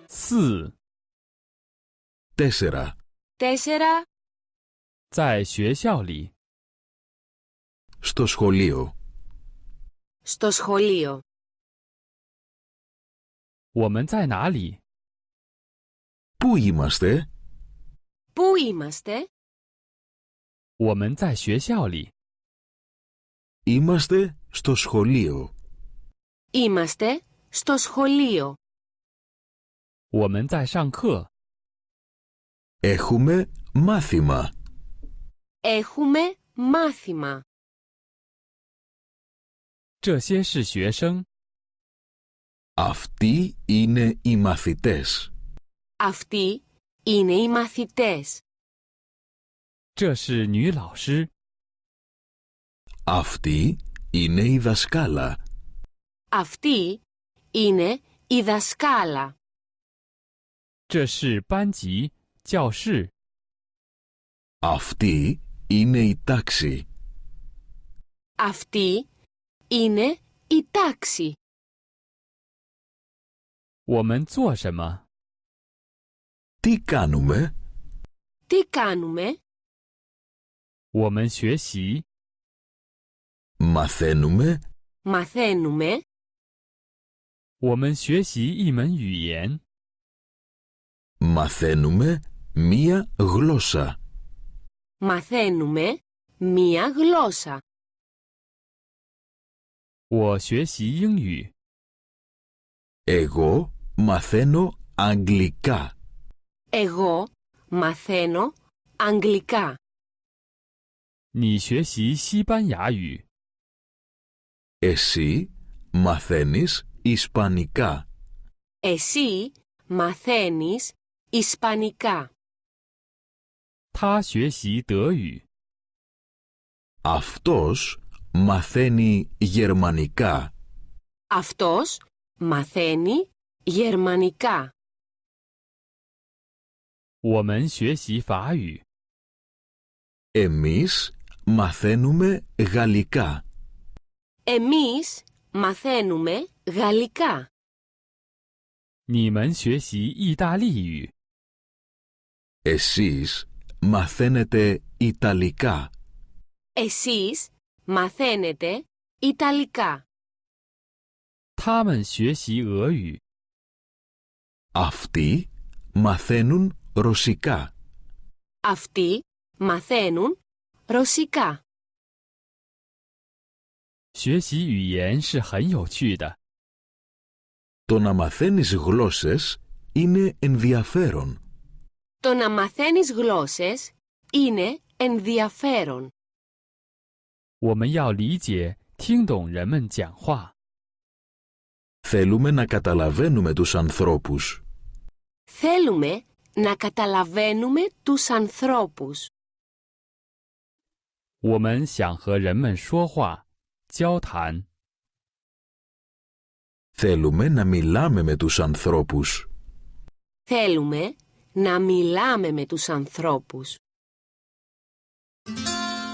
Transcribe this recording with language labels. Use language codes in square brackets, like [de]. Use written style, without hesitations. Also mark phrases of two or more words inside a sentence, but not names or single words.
[zh] 4. 4. 4. 在学校里。 [el] Στο σχολείο. Στο σχολείο. [zh] 我们在哪里？ [el] Πού είμαστε? Πού είμαστε? [zh] 我们在学校里。 [el] Είμαστε στο σχολείο. Είμαστε στο σχολείο. [zh] 我们在上课。 [el] Έχουμε μάθημα. Έχουμε μάθημα. [zh] 这些是学生。 [el] Αυτοί είναι οι μαθητές. Αυτοί είναι οι μαθητές. [zh] 这是女老师。 [el] Αυτή είναι η δασκάλα. Αυτή είναι η δασκάλα. [zh] 这是班级、教室。 [el] Αυτή είναι η τάξη. Αυτή είναι η τάξη. [zh] 我们做什么？ [el] Τι κάνουμε? Τι κάνουμε? [zh] 我们学习。 [el] Μαθαίνουμε. Μαθαίνουμε. [zh] 我们学习一门语言。 [el] Μαθαίνουμε μία γλώσσα. Μαθαίνουμε μία γλώσσα. [zh] 我学习英语。 [el] Εγώ μαθαίνω αγγλικά. Εγώ μαθαίνω αγγλικά. [zh] 你学习西班牙语。 [el] Εσύ μαθαίνεις ισπανικά. Εσύ μαθαίνεις ισπανικά. [zh] 他学习德语。 [el] Αυτός μαθαίνει γερμανικά. Αυτός μαθαίνει γερμανικά. [zh] 我们学习法语。 [el] Εμείς μαθαίνουμε γαλλικά. Εμείς μαθαίνουμε γαλλικά. [zh] 你们学习意大利语。 [el] Εσείς μαθαίνετε ιταλικά. Εσείς μαθαίνετε ιταλικά. [zh] 他们学习俄语。 [el] Αυτοί μαθαίνουν ρωσικά. Αυτοί μαθαίνουν ρωσικά. [zh] 学习语言是很有趣的。 [el] Το να μαθαίνεις γλώσσες είναι ενδιαφέρον. Το να μαθαίνεις γλώσσες είναι ενδιαφέρον. [zh] 我们要理解、听懂人们讲话。 [el] Θέλουμε να καταλαβαίνουμε τους ανθρώπους. Θέλουμε να καταλαβαίνουμε τους ανθρώπους. [zh] 我们想和人们说话、交谈。 [el] Θέλουμε να μιλάμε με τους ανθρώπους. Θέλουμε να μιλάμε με τους ανθρώπους.